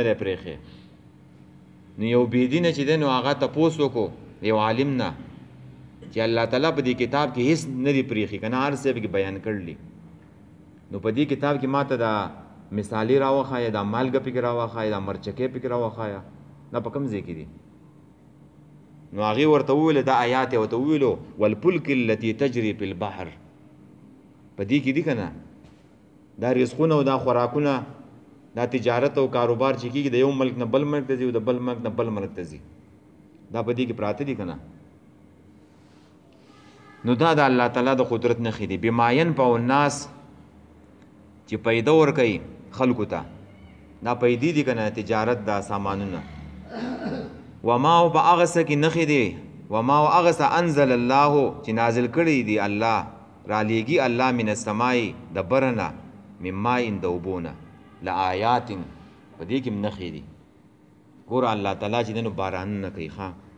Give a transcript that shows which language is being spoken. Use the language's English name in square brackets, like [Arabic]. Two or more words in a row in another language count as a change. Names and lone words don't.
[Pashto] دی پرېښی نو یو بېدینه چې دی نو هغه تپوس وکړو یو عالم نه چې الله تعالی په دې کتاب کې هیڅ نه دی پرېښي که نه هر څه پکې بیان کړلي نو په دې کتاب کې ماته دا مثالې راوښایه دا مالګه پکې راوښایه دا مرچکې پکې راوښایه دا په کوم ځای کې دي نو هغې ورته وویله دا آیات یې ورته وویلو [Arabic] والفلک التي تجري في البحر [Pashto] په دې کې دي که نه دا رزقونه او دا خوراکونه دا تجارت او کاروبار چې کېږي د یو ملک نه بل ملک ته ځي او د بل ملک نه بل ملک ته ځي دا په دې کې پراته دي که نه نو دا د الله تعالی د قدرت نښې دي [Arabic] بما ينفع الناس [Pashto] چې پیدا ورکوي خلکو ته دا پیدې دي که نه تجارت دا سامانونه وما او په هغه څه کې نښې دي وما او هغه څه [Arabic] انزل الله [Pashto] چې نازل کړي دي الله رالیږي الله [Arabic] من السماء [Pashto] د بره نه [Arabic] من ماء [Pashto] د اوبو نه لآیات په دې کې هم نښې دي ګوره الله تعالی چې دی نو بارانونه کوي ښه